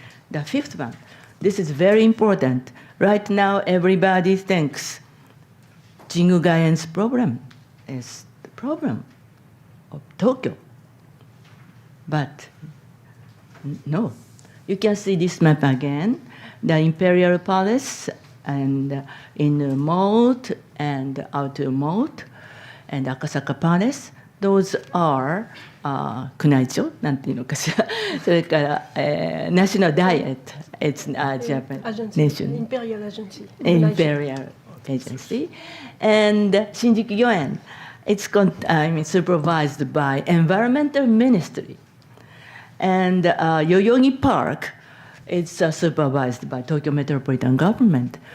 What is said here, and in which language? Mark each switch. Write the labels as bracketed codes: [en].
[en] The fifth one, this is very important. Right now, everybody thinks Jingu Gaien's problem is the problem of Tokyo. But no. You can see this map again, the Imperial Palace and inner moat and outer moat and Akasaka Palace. Those are [ja] 宮内庁なんていうのかしら。 [en] それから、National Diet, it's Japan nation. Imperial Agency. Imperial Agency. And Shinjuku Gyoen, it's supervised by Environmental Ministry. And Yoyogi Park, it's supervised by Tokyo Metropolitan Government.